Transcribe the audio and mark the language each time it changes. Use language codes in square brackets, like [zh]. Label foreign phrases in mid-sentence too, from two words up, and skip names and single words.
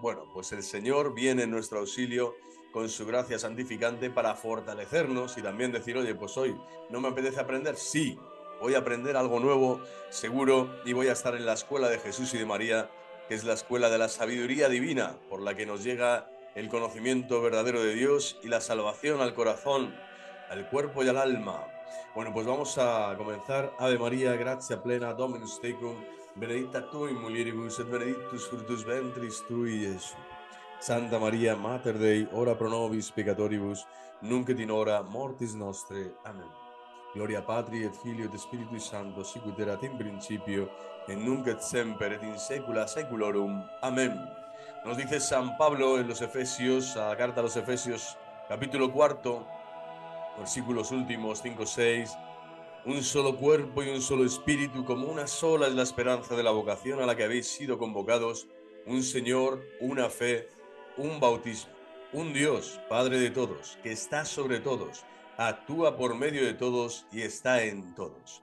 [es] Bueno, pues el Señor viene en nuestro auxilio con su gracia santificante para fortalecernos y también decir, oye, pues hoy no me apetece aprender, sí, voy a aprender algo nuevo, seguro, y voy a estar en la escuela de Jesús y de María, que es la escuela de la sabiduría divina, por la que nos llega el conocimiento verdadero de Dios y la salvación al corazón, al cuerpo y al alma. Bueno, pues vamos a comenzar. [la] Ave María, gratia plena, Dominus tecum, benedicta tu in mulieribus et benedictus fructus ventris tui, Iesus. Santa María, Mater Dei, ora pro nobis peccatoribus, nunc et in hora mortis nostre. Amén. Gloria Patri et Filio et Spiritui Sancto, sicut erat in principio, et nunc et semper et in saecula saeculorum. Amén. [es] Nos dice San Pablo en los Efesios, a la carta a los Efesios, capítulo cuarto, versículos últimos 5, 6, un solo cuerpo y un solo espíritu, como una sola es la esperanza de la vocación a la que habéis sido convocados, un Señor, una fe, un bautismo, un Dios, Padre de todos, que está sobre todos, actúa por medio de todos y está en todos.